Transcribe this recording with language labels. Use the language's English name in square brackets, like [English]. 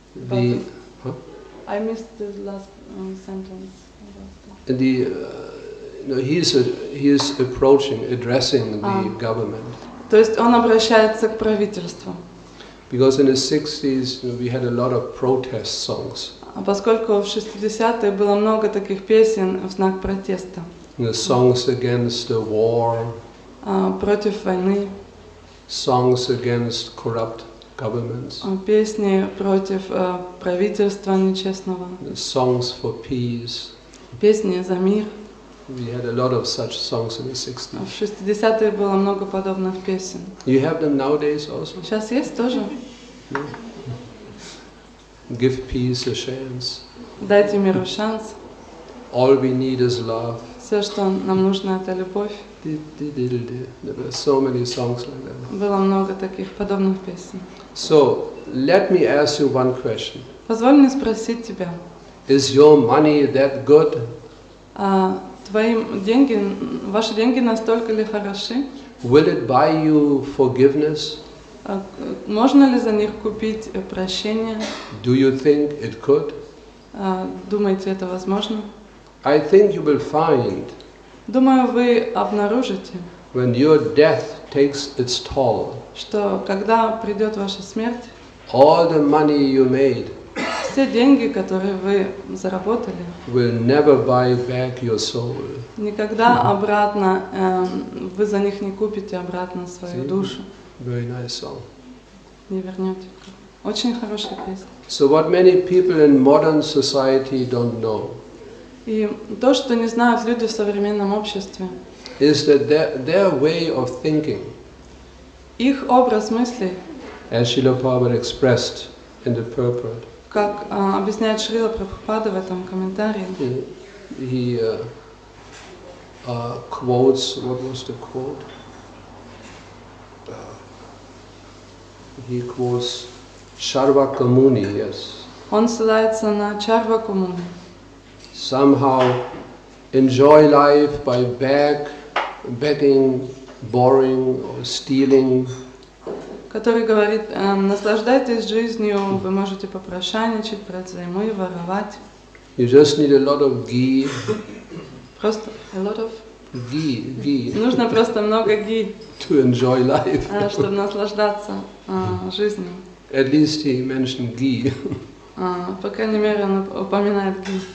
[English] I missed the last sentence. He is approaching, addressing the government. [Russian] То есть он обращается к правительству. [English] Because in the 60s we had a lot of protest songs. [Russian] А поскольку в 60-е было много таких песен в знак протеста. [English] The songs against the war. [Russian] Против войны. [English] Songs against corrupt governments. [Russian] Песни против правительства нечестного. [English] Songs for peace. [Russian] Песни за мир. [English] We had a lot of such songs in the 60s. [Russian] В 60-е было много подобных песен. [English] You have them nowadays also? [Russian] Сейчас есть тоже. [English] Give peace a chance. [Russian] Дайте миру шанс. [English] All we need is love. [Russian] Все, что нам нужно, это любовь. [English] There were so many songs like that. [Russian] Было много таких подобных песен. [English] So, let me ask you one question. [Russian] Позволь мне спросить тебя, [English] Is your money that good? [Russian] ваши деньги настолько ли хороши? [English] Will it buy you forgiveness? [Russian] Можно ли за них купить прощение? [English] Do you think it could? [Russian] Думаете, это возможно? [English] I think you will find [Russian] Думаю, вы обнаружите, [English] when your death takes its toll, [Russian] что когда придет ваша смерть, [English] all the money you made [Russian] все деньги, которые вы заработали, [English] will never buy back your soul. [Russian] никогда обратно, вы за них не купите обратно свою душу. [English] Very nice song. [Russian] Не вернете. Очень хорошая песня. [English] So what many people in modern society don't know [Russian] И то, что не знают люди в современном обществе, [English] is that their way of thinking, [Russian] их образ мыслей, [English] as Srila Prabhupada expressed in the purport, [Russian] как объясняет Шрила Прабхупада в этом комментарии, [English] he quotes, what was the quote? He quotes Charvaka Muni, yes. [Russian] Он ссылается на Чарваку Муни. [English] Somehow enjoy life by begging, borrowing or stealing. [Russian] Который говорит, наслаждайтесь жизнью, вы можете попрошайничать, брать взаймы, воровать. [English] You just need a lot of ghee. [Russian] Просто [English] a lot of Ghee. [Russian] Нужно просто много ги, [English] To enjoy life. [Russian] чтобы наслаждаться жизнью. [English] At least he mentioned ghee. [Russian] По крайней мере, он упоминает ги.